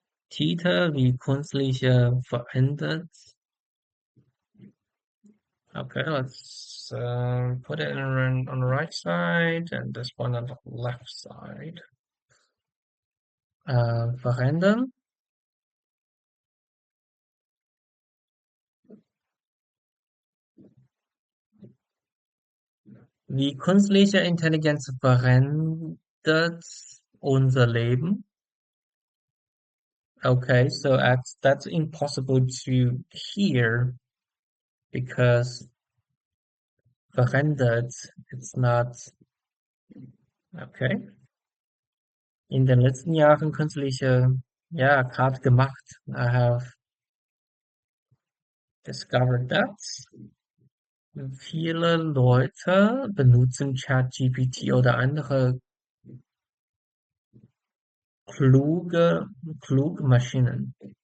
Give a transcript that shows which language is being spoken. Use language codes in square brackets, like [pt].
[de] Titel wie künstliche verändert. [en] Okay, let's put it on the right side and this one on the left side. [de] Verändern. Wie künstliche Intelligenz verändert unser Leben. [en] Okay, so that's impossible to hear because verändert, it's not okay. [de] In den letzten Jahren künstliche, ja, gerade gemacht. [en] I have discovered that. [de] Viele Leute benutzen ChatGPT oder andere kluge Maschinen.